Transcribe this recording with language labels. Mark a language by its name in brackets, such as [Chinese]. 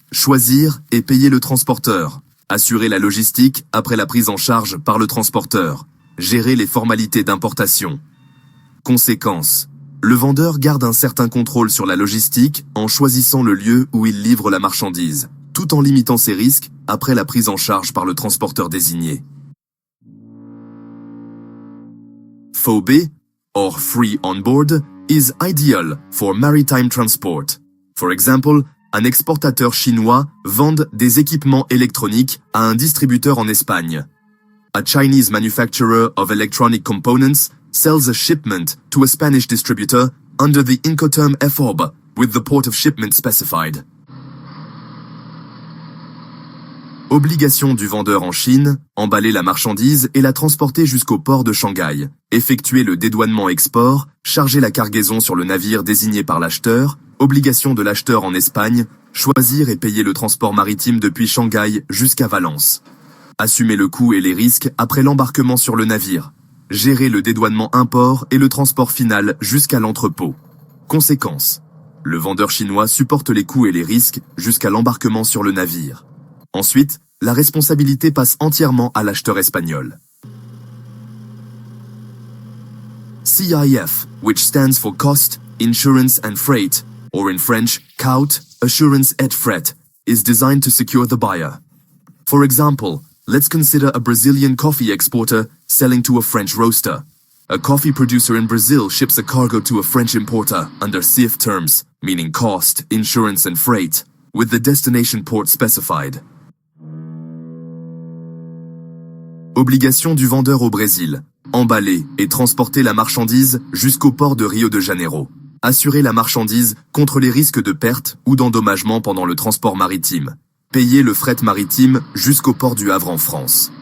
[French] Choisir et payer le transporteur. Assurer la logistique après la prise en charge par le transporteur. Gérer les formalités d'importation. Conséquence. Le vendeur garde un certain contrôle sur la logistique en choisissant le lieu où il livre la marchandise, tout en limitant ses risques après la prise en charge par le transporteur désigné. [English] FOB, or Free on Board, is ideal for maritime transport. For example, [French] un exportateur chinois vend des équipements électroniques à un distributeur en Espagne. [English] A Chinese manufacturer of electronic components sells a shipment to a Spanish distributor under the Incoterm FOB with the port of shipment specified. [French] Obligation du vendeur en Chine, emballer la marchandise et la transporter jusqu'au port de Shanghai, effectuer le dédouanement export, charger la cargaison sur le navire désigné par l'acheteur, obligation de l'acheteur en Espagne, choisir et payer le transport maritime depuis Shanghai jusqu'à Valence. Assumer le coût et les risques après l'embarquement sur le navire. Gérer le dédouanement import et le transport final jusqu'à l'entrepôt. Conséquence. Le vendeur chinois supporte les coûts et les risques jusqu'à l'embarquement sur le navire. Ensuite, la responsabilité passe entièrement à l'acheteur espagnol. [English] CIF, which stands for Cost, Insurance and Freight, or in French, CAUT, Assurance et Fret, is designed to secure the buyer. For example, let's consider a Brazilian coffee exporter selling to a French roaster. A coffee producer in Brazil ships a cargo to a French importer under CIF terms, meaning cost, insurance and freight, with the destination port specified. [French] Obligation du vendeur au Brésil. Emballer et transporter la marchandise jusqu'au port de Rio de Janeiro. Assurer la marchandise contre les risques de perte ou d'endommagement pendant le transport maritime. Payer le fret maritime jusqu'au port du Havre en France.